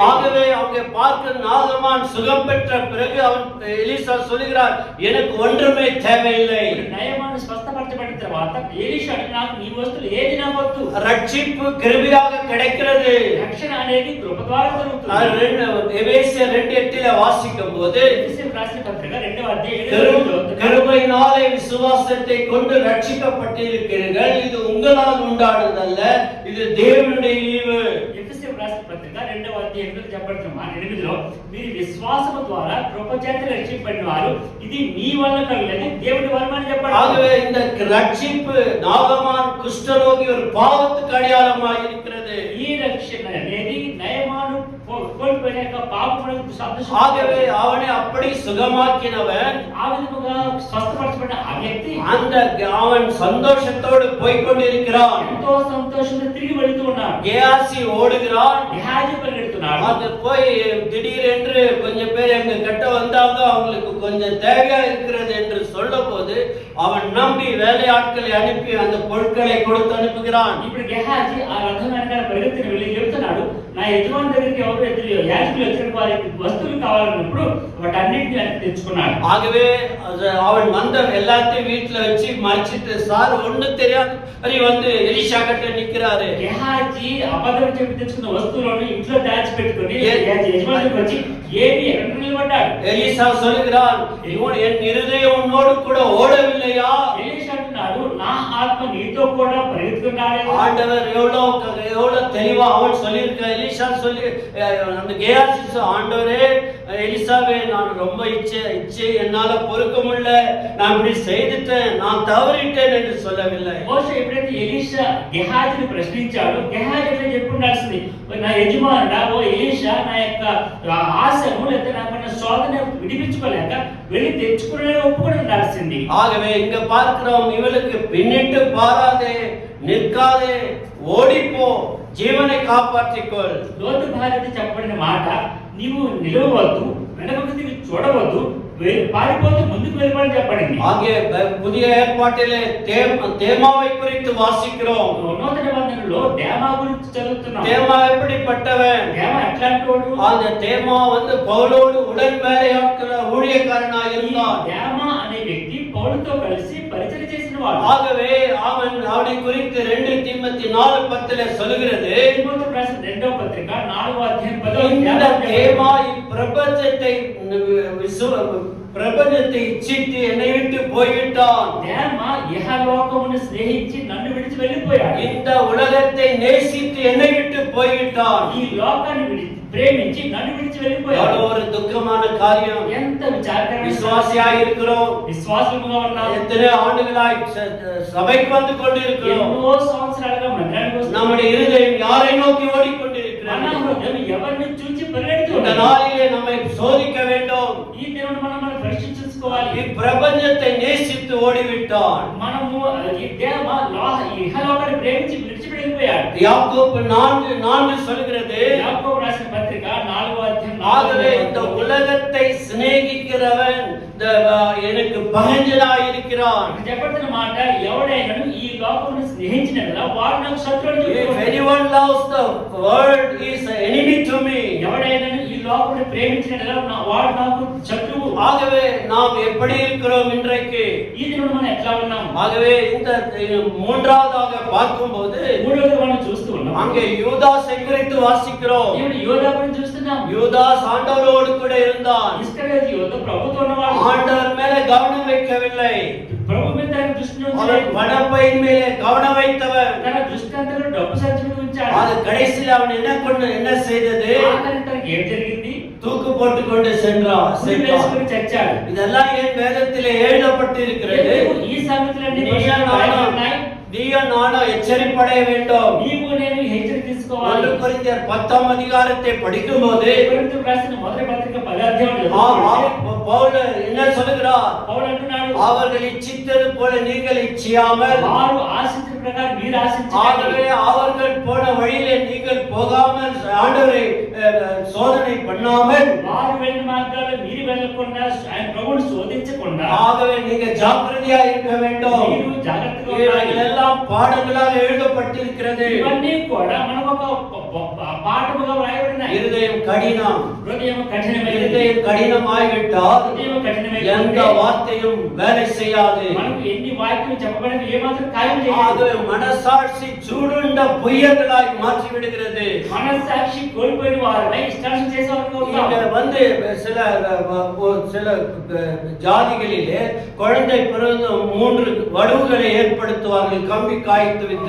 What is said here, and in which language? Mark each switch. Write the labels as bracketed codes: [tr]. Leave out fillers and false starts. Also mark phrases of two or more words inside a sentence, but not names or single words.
[ta] ஆகவே அவங்க பார்க்க நாகமான் சுகம் பெற்ற பிறகு அவன் எலிசா சொல்கிறார், எனக்கு ஒன்றுமே தேவையில்லை. [te] నయమాను స్వస్థపరచబడిన తర్వాత ఎలీషా నాకు నీ వస్తువులు ఏది నా వద్దు. [ta] ரட்சிப்பு கிருபையாக கிடைக்கிறது. [te] రక్షణ అనేది కృప ద్వారా జరుగుతుంది. [ta] எபேசியர் 2:8 வாசிக்கும் போது [te] ఎఫెసీయులకు రాసిన పత్రిక 2వ అధ్యాయం [ta] கிருபையினாலே விசுவாசத்தை கொண்டு ரட்சிக்கப்பட்டிருக்கிறீர்கள், இது உங்களால் உண்டானதல்ல, இது தேவனுடைய ஈவு. [te] ఎఫెసీయులకు రాసిన పత్రిక 2వ అధ్యాయంలో చెప్పబడిన మాట 8లో మీరు విశ్వాసము ద్వారా కృప చేత రక్షింపబడిన వారు, ఇది మీ వల్ల కలుగలేదు, దేవుడి వరం అని చెప్పాడు. [ta] ஆகவே இந்த ரட்சிப்பு நாகமான் குஷ்டரோகி ஒரு பாவத்துக்கு அடையாளமாக இருக்கிறது. [te] ఈ రక్షణ అనేది నయమాను కోల్పోయిన యొక్క పాపములకు సాదృశ్యం. [ta] ஆகவே அவனை அப்படி சுகமாக்கினவன், [te] ఆ విధముగా స్వస్థపరచబడిన ఆ వ్యక్తి [ta] அந்த அவன் சந்தோஷத்தோடு போய் கொண்டிருக்கிறான். [te] ఎంతో సంతోషంగా తిరిగి వెళ్తూ ఉన్నాడు. [ta] கேயாசி ஓடுகிறான். [te] గెహాజీ పరిగెడుతున్నాడు. [ta] அது போய் திடீரென்று கொஞ்சம் பேர் எங்க கிட்ட வந்தாங்க, அவங்களுக்கு கொஞ்சம் தேவையா இருக்கிறது என்று சொல்லும்போது அவன் நம்பி வேலையாட்களை அனுப்பி அந்த பொருட்களை கொடுத்து அனுப்புகிறான். [te] ఇప్పుడు గెహాజీ ఆ రథం వెనకాల పరిగెత్తుని వెళ్ళి చెబుతున్నాడు, నా యజమాని దగ్గరికి ఎవరు యాజకులు వచ్చిన వారికి వస్తువులు కావాలన్నప్పుడు వాటన్నిటిని తెచ్చుకున్నాడు. [ta] ஆகவே அவன் வந்த எல்லாத்தையும் வீட்டுல வச்சு மறைச்சிட்டு, சார் ஒண்ணு தெரியாது అని வந்து எலிஷா கிட்ட நிக்கிறாரு. [te] గెహాజీ అబద్ధం చెప్పి తెచ్చుకున్న వస్తువులను ఇంట్లో దాచిపెట్టుకొని యజమానికి వచ్చి ఏమి ఎక్కడ నిలబడ్డాడు. [ta] எலிசா சொல்கிறான், என் இருதயம் உன்னோடு கூட ஓடவில்லையா? [te] ఎలీషా అంటున్నాడు, నా ఆత్మ నీతో కూడా పరిగెత్తుతున్నాడే. [ta] ஆண்டவர் எவ்வளவு தெளிவா அவன் சொல்லியிருக்க. எலிசா சொல்லி அந்த கேயாசி, ஆண்டவரே எலிசாவே, நான் ரொம்ப இச்சை என்னால பொறுக்க முடியல, நான் இப்படி செய்துட்டேன், நான் தவறிட்டேன் என்று சொல்லவில்லை. [te] మోషే ఎప్పుడైతే ఎలీషా గెహాజీని ప్రశ్నించాడు, గెహాజీ ఎట్లా చెప్పి ఉండాల్సింది, నా యజమానుడా ఓ ఎలీషా, నా యొక్క ఆశను లేదా నాకున్న శోధన విడిపించుకోలేక వెళ్ళి తెచ్చుకునే ఒప్పుకొని ఉండాల్సింది. [ta] ஆகவே இங்க பார்க்கிறோம், இவளுக்கு பின்னிட்டு பாராதே, நிற்காதே, ஓடிப்போ, జీవனை காப்பாற்றிக்கொள். [te] లోతు భార్యతో చెప్పబడిన మాట, నీవు నిలవవద్దు, వెనకకు తిరిగి చూడవద్దు, పారిపోతూ ముందుకు వెళ్ళమని చెప్పబడింది. [ta] ஆகிய புதிய ஏற்பாட்டிலே தேமாவை குறித்து வாசிக்கிறோம். [te] నూతన నిబంధనలో దేమా గురించి చదువుతున్నాం. [ta] தேமா எப்படிப்பட்டவன்? [te] దేమా ఎట్లాంటోడు? [ta] அந்த தேமா வந்து பவுலோடு உடன் வேலையாட்கிற ஊழியக்காரனாக இருந்தான். [te] దేమా అనే వ్యక్తి పౌలుతో కలిసి పరిచయం చేసిన వాడు. [ta] ஆகவே அவனை குறித்து 2 தீமோத்தேயு 4:10 சொல்லுகிறது. [te] தீமோத்தேயு ராసిన 2వ పత్రిక 4వ అధ్యాయం 10వ [ta] இந்த தேமா பிரபஞ்சத்தை இச்சித்து என்னை விட்டு போய்விட்டான். [te] தேமா இஹலோகமுను స్నేహించి నన్ను విడిచి వెళ్ళిపోయాడు. [ta] இந்த உலகத்தை நேசித்து என்னை விட்டு போய்விட்டான். [te] ఈ లోకాన్ని ప్రేమించి నన్ను విడిచి వెళ్ళిపోయాడు. [ta] ஒரு துக்கமான காரியம். [te] ఎంత విచారకరమైన. [ta] விசுவாசியாக இருக்கிறோம், [te] విశ్వాసముగా ఉన్నాం, [ta] எத்தனை ஆண்டுகளாய் சபைக்கு வந்து கொண்டிருக்கிறோம், [te] ఎన్నో సంవత్సరాలుగా మందిరానికి వస్తున్నాం, [ta] நம்முடைய இருதயம் யாரை நோக்கி ஓடிக்கொண்டிருக்கிறது? [te] మన హృదయం ఎవరిని చూచి పరిగెడుతుంది? [ta] இந்த நாளிலே நம்மை சோதிக்க வேண்டும். [te] ఈ దినమున మనం పరీక్షించుకోవాలి. [ta] பிரபஞ்சத்தை நேசித்து ஓடிவிட்டான். [te] మనము ఈ దేవ ఇహలోకాన్ని ప్రేమించి విడిచి వెళ్ళిపోయాడు. [ta] யாக்கோபு 4:4 சொல்கிறது. [te] యాకోబు రాసిన పత్రిక 4వ అధ్యాయం. [ta] ஆகவே இந்த உலகத்தை சிநேகிக்கிறவன் எனக்கு பகஞ்சனாய் இருக்கிறான். [te] చెప్పబడిన మాట, ఎవడైనా ఈ లోకమును స్నేహించినట్లా వాడు నాకు శత్రువు. [en] If anyone loves the world, he is an enemy to me. [te] ఎవడైనా ఈ లోకమును ప్రేమించినట్లా వాడు నాకు శత్రువు. [ta] ஆகவே நாம் எப்படி இருக்கிறோம் இன்றைக்கு? [te] ఈ దినమున మనం ఎట్లా ఉన్నాం? [ta] ஆகவே இந்த மூன்றாவதாக பார்க்கும்போது [te] మూడోది మనం చూస్తూ ఉన్నాం. [ta] அங்கே யூதாஸை குறித்து வாசிக்கிறோம். [te] ఇప్పుడు యోధా గురించి చూస్తున్నాం. [ta] யூதாஸ் ஆண்டவரோடு கூட இருந்தான். [te] ఇస్కరియోతు యోధ ప్రభుతో ఉన్నవాడు. [ta] ஆண்டவர் மேலே கவனம் வைக்கவில்லை. [te] ప్రభు మీద ఆయన దృష్టి [ta] அவன் பணப்பையின் மேலே கவனம் வைத்தவன். [te] తన దృష్టి అంతా డబ్బు సంచి మీద ఉంచాడు. [ta] அது கடைசியில் அவன் என்ன செய்தது? [te] ఆఖరికి తనకి ఏం జరిగింది? [ta] தூக்கு போட்டுக் கொண்டு சென்றான். [te] చచ్చాడు. [ta] இதெல்லாம் ஏன் வேதத்திலே எழுதப்பட்டிருக்கிறது? [te] ఈ సంగతులన్నీ [ta] நீயும் நானும் எச்சரிப்படைய வேண்டும். [te] నీవు నేను హెచ్చరిక తీసుకోవాలి. [ta] 1 கொரிந்தியர் 10ஆம் அதிகாரத்தை படிக்கும்போது [te] కొరింథీయులకు రాసిన మొదటి పత్రిక 10వ అధ్యాయంలో [ta] பவுல் என்ன சொல்கிறார்? [te] పౌలు అంటున్నాడు, [ta] அவர்கள் இச்சித்தது போல நீங்கள் இச்சியாமல், [te] వారు ఆశించిన ప్రకారం మీరు ఆశించండి. [ta] ஆகவே அவர்கள் போன வழியிலே நீங்கள் போகாமல், ஆண்டவரை சோதனை பண்ணாமல், [te] వారు వెళ్ళిన మార్గాల్లో మీరు వెళ్ళకుండా ఆయన ప్రభువును శోధించకుండా, [ta] ஆகவே நீங்க ஜாக்கிரதையா இருக்க வேண்டும். [te] మీరు జాగ్రత్తగా ఉండాలి. [ta] இதெல்லாம் பாடங்களாக எழுதப்பட்டிருக்கிறது. [te] ఇవన్నీ కూడా మనకు ఒక పాఠముగా వ్రాయబడినాయి. [ta] இருதயம் கடினம். [te] హృదయం కఠినమైనది. [ta] இருதயம் கடினமாகிவிட்டால் [te] హృదయం కఠినమైనది. [ta] எந்த வார்த்தையும் வேலை செய்யாது. [te] మనకు ఎన్ని వాక్యాలు చెప్పబడిన ఏమాత్రం కార్యం చేయదు. [ta] அது மனசாட்சி சூடுண்ட பொய்யர்களாய் மாற்றி விடுகிறது. [te] మనస్సాక్షి కోల్పోయిన వారై ఇష్టానుసారం చేసేవారుగా ఉంటాం. [ta] இங்க வந்து சில ஜாதிகளிலே குழந்தை பிறந்து 3 வடுவுகளை ஏற்படுத்துவார்கள் கம்பி காய்த்து விட்டு.